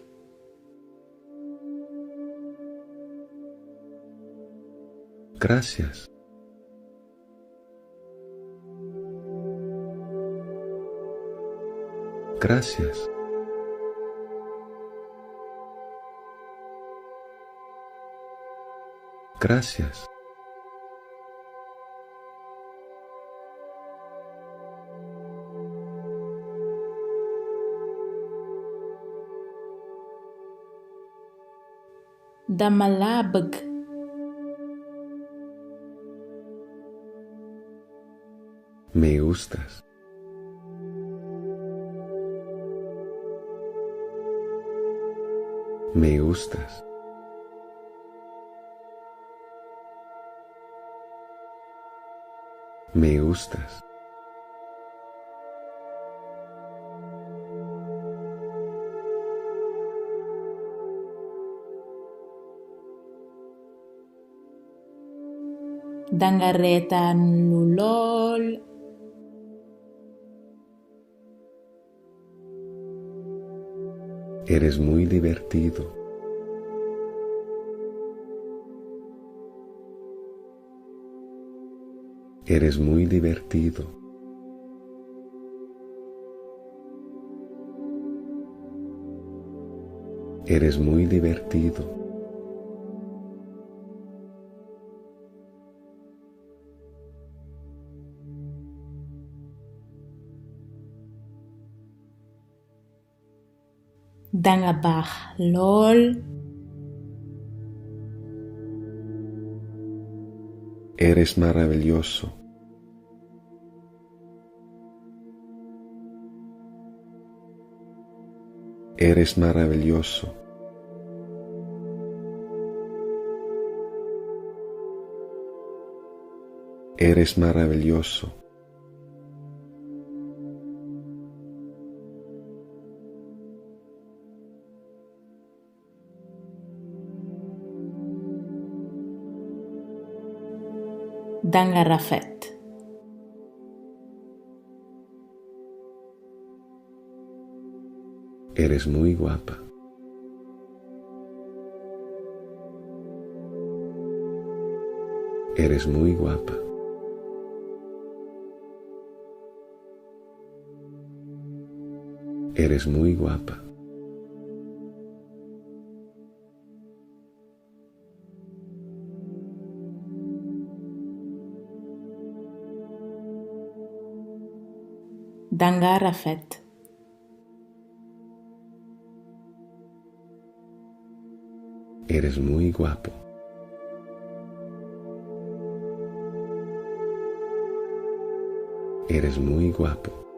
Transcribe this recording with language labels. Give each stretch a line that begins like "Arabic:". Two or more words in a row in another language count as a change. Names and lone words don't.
Spanish: Gracias. Gracias. Gracias.
Wolof: Dama laa bëgg.
Spanish: Me gustas. Me gustas. Me gustas.
Wolof: Danga reetaan lu lool.
Spanish: Eres muy divertido. Eres muy divertido. Eres muy divertido.
Wolof: Danga baax lool.
Spanish: Eres maravilloso. Eres maravilloso. Eres maravilloso.
Wolof: Danga rafet.
Spanish: Eres muy guapa. Eres muy guapa. Eres muy guapa.
Wolof: Danga rafet.
Spanish: Eres muy guapo. Eres muy guapo.